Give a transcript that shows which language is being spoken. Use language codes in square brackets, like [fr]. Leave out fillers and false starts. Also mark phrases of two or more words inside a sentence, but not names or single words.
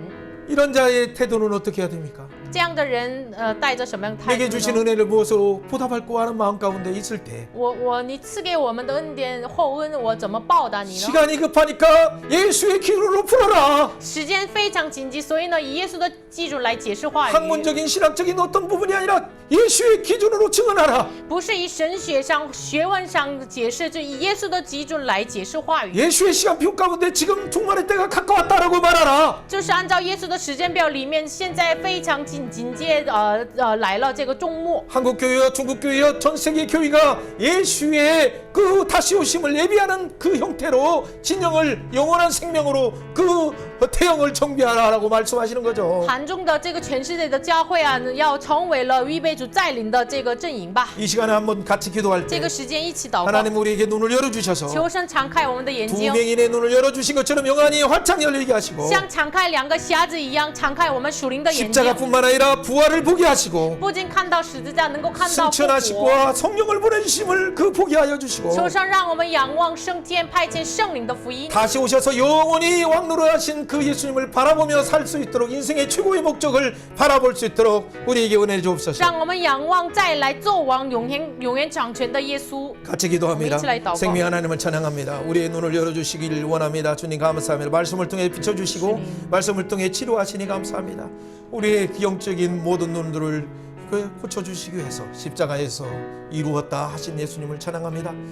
[ko] 이런 자의 태도는 어떻게 해야 됩니까? [zh] 这样的人，带着什么样的态 [ko] 내게 [zh] 度 [ko] 주신 [zh] 呢？ [ko] 은혜를 무엇으로 보답할까 하는 마음 가운데 있을 때 [zh] 你赐给我们的恩典厚恩，我怎么报答你呢？ [ko] 시간이 급하니까 예수의 기준으로 풀어라. [zh] 时间非常紧急，所以呢，以耶稣的基准来解释话语， [ko] 학문적인 신학적인 어떤 부분이 아니라 예수의 기준으로 증언하라. [zh] 不是以神学上、学问上解释，就以耶稣的基准来解释话语， [ko] 예수의 시간표 가운데 지금 종말의 때가 가까웠다라고 말하라. [zh] 就是按照耶稣的时间表里面，现在非常紧接来了这个终末。 [ko] 한국 교회와 중국 교회와 전 세계 교회가 예수의 그 다시 오심을 예비하는 그 형태로 진영을 영원한 생명으로 그 태영을 정비하라라고 말씀하시는 거죠. [zh] 韩中的这个全世界的教会啊，要成为了预备主再临的这个阵营吧。 [ko] 이 시간에 한번 같이 기도할 [zh] 这 [ko] 때 [zh] 个时间一起祷告， [ko] 하나님 우리에게 눈을 열어주셔서 [zh] 求神敞开我们的眼 [ko] 두 [zh] 睛， [ko] 맹인의 눈을 열어주신 것처럼 영안이 활짝 열리게 하시고 [zh] 像敞开两个瞎子一样，敞开我们属灵的眼睛。 [ko] 십자가뿐만 아니라 부활을 보게 하시고 [zh] 不仅看到十字架，能够看到复活。 [ko] 승천하시고 성령을 보내주심을 그 보게 하여 주시고 [zh] 求神让我们仰望升天派遣圣灵的福音， [ko] 다시 오셔서 영원히 왕노릇하신 그 예수님을 바라보며 살 수 있도록 인생의 최고의 목적을 바라볼 수 있도록 우리에게 은혜 주옵소서. [zh] 让我们仰望再来做王永远掌权的耶稣。 [ko] 같이 기도합니다. 우리 같이 祷告. 생명 하나님을 찬양합니다. 우리의 눈을 열어주시길 원합니다. 주님 감사합니다. 말씀을 통해 비춰주시고 말씀을 통해 치료하시니 감사합니다. 우리의 영적인 모든 눈들을 고쳐주시기 위해서 십자가에서 이루었다 하신 예수님을 찬양합니다.